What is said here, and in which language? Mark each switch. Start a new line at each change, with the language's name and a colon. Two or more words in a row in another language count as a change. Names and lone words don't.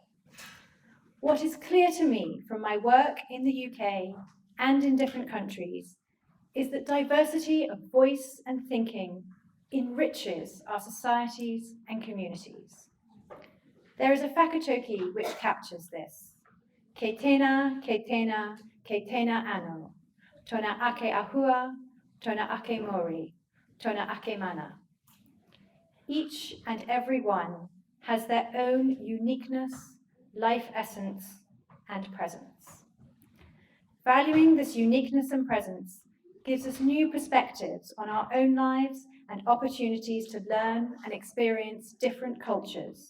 English: What is clear to me from my work in the UK and in different countries is that diversity of voice and thinking enriches our societies and communities. There is a whakatoki which captures this.
Māori: Ke tēnā, ke tēnā, ke tēnā anō. Tōna ake ahua, tōna ake mori, tōna ake mana.
English: Each and every one has their own uniqueness, life essence, and presence. Valuing this uniqueness and presence gives us new perspectives on our own lives and opportunities to learn and experience different cultures.